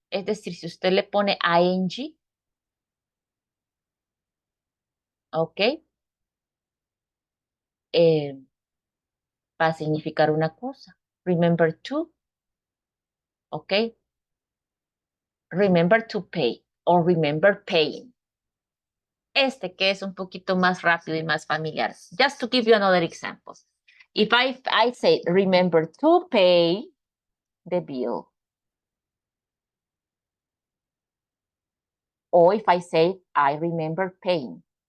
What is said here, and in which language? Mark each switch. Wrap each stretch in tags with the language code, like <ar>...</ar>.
<es>Es decir, si usted le pone ing, ok, va a significar una cosa.</es> <en>Remember to, ok. Remember to pay or remember paying.</en> <es>Este que es un poquito más rápido y más familiar.</es> <en>Just to give you another example. If I say remember to pay the bill. Or if I say I remember paying.</en>